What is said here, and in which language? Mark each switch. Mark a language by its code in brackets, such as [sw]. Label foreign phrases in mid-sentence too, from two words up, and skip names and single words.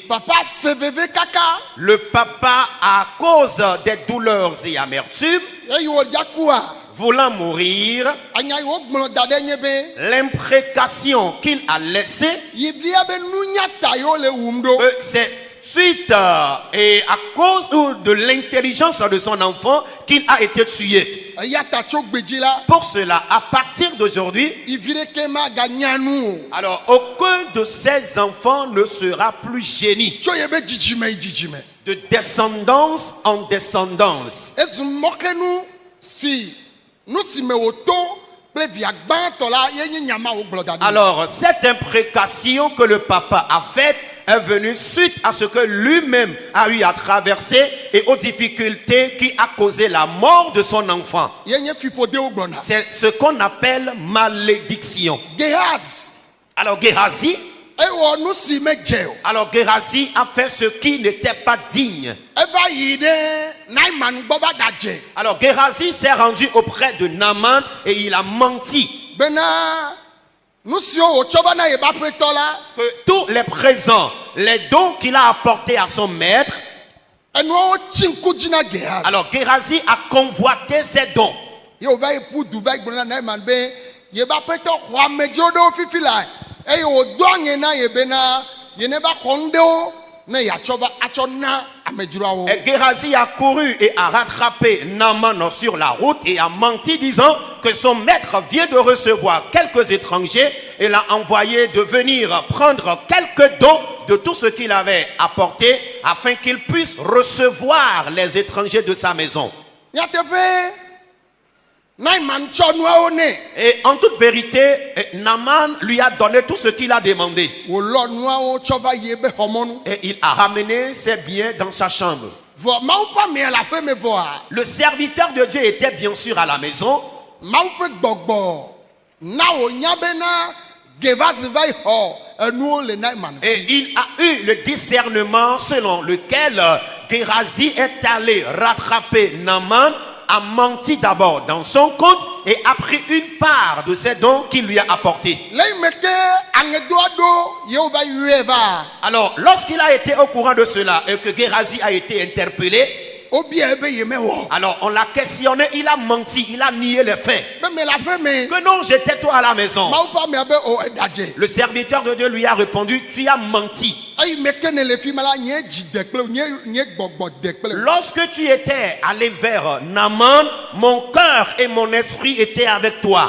[fr] Le papa, à cause des douleurs et amertumes, voulant mourir, l'imprécation qu'il a laissée, c'est suite et à cause de l'intelligence de son enfant qu'il a été tué. [ee] eya ta tso gbedzi la [fr] Pour cela, à partir d'aujourd'hui, [ee] ivi ɖeke maganya nu o [fr] alors aucun de ces enfants ne sera plus génie. [ee] tso ye be dzidzime yi dzidzime [fr] De descendance en descendance. [ee] ezu mɔkenu si nu si me wòto kple via gbãtɔ la ye nye nyama wo gblɔ da ɖi. [fr] Alors, cette imprécation que le papa a faite est venue suite à ce que lui-même a eu à traverser et aux difficultés qui a causé la mort de son enfant. [ee] ye nye fiƒodewo gblɔna. [fr] C'est ce qu'on appelle malédiction. Gehazi Alors, Géhazi, [ee] ewɔ nu si medze o [fr] alors Géhazi a fait ce qui n'était pas digne. [ee] eva yi ɖe Naaman gbɔ va ɖadze [fr] Alors, Géhazi s'est rendu auprès de Naaman et il a menti [ee] bena nu siwo wòtsɔ va na ye be aƒetɔ la [fr] que tous les présents, les dons qu'il a apportés à son maître, [ee] enuawo tsi ŋku dzi na Gehazi. [fr] alors Géhazi a convoité ces dons. [ee] ye wòva yi ƒu du va yi gblɔ na Naaman be ye be aƒetɔ xɔ amedzro ɖewo fifi la eye wòdo aŋe na ye bena ye ne va xɔ nu ɖewo ne yeatsɔ va atsɔ na amedzroawo. [fr] Et Géhazi a couru et a rattrapé Naaman sur la route et a menti disant que son maître vient de recevoir quelques étrangers et l'a envoyé de venir prendre quelques dons de tout ce qu'il avait apporté afin qu'il puisse recevoir les étrangers de sa maison. [ee] nyateƒe Naaman tsɔ nuawo nɛ [fr] Et en toute vérité, Naaman lui a donné tout ce qu'il a demandé. [ee] wòlɔ nuawo tsɔ va yi ebe xɔmɔnu. [fr] Et il a ramené ses biens dans sa chambre. [ee] vɔ mawu ƒe amea le aƒe me vɔa [fr] Le serviteur de Dieu était bien sûr à la maison. [ee] mawu ƒe gbɔgbɔ na wònya bena Gehazi va yi xɔ enuwo le Naaman [fr] Et [ee] si. [fr] il a eu le discernement selon lequel Géhazi est allé rattraper Naaman, a menti d'abord dans son compte et a pris une part de ses dons qu'il lui a apportés. [ee] le yi me ke aŋedoa ɖo yewo va yɔe va [fr] Alors, lorsqu'il a été au courant de cela et que Géhazi a été interpellé, [ee] wobia be ye mewɔ [fr] alors on l'a questionné, il a menti, il a nié les faits. [ee] be me le aƒe me [fr] Que non, j'étais toi à la maison. [ee] mawu ƒe amea be o eɖadze [fr] Le serviteur de Dieu lui a répondu, tu as menti. [ee] eyi me ke ne le fi ma la nye dzi de kple nye gbɔgbɔ de kple [fr] Lorsque tu étais allé vers Naaman, mon cœur et mon esprit étaient avec toi.